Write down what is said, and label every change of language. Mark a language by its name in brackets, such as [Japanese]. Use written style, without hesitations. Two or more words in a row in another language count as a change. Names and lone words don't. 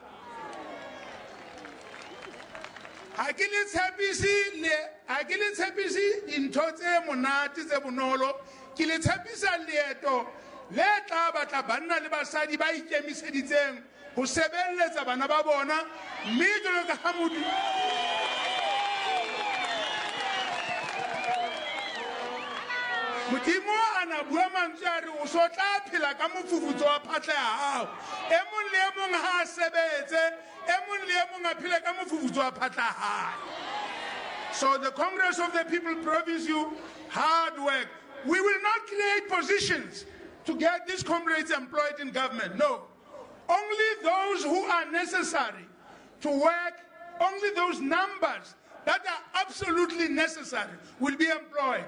[Southern Sotho] Ha ke le tshepisi dintho tse monate tse bonolo, ke le tshepisa leeto le tla batla banna le basadi ba ikemiseditseng ho sebeletsa bana ba bona, mme jwalo ka ha Modimo ana bua mantswe a re o so tla phela ka mofufutso wa phatlha ya hao. E mong le e mong ha a sebetse, e mong le e mong a phela ka mofufutso wa phatlha ya hae. [English] So the Congress of the People promise you hard work. We will not create positions to get these comrades employed in government. No. Only those who are necessary to work, only those numbers that are absolutely necessary will be employed.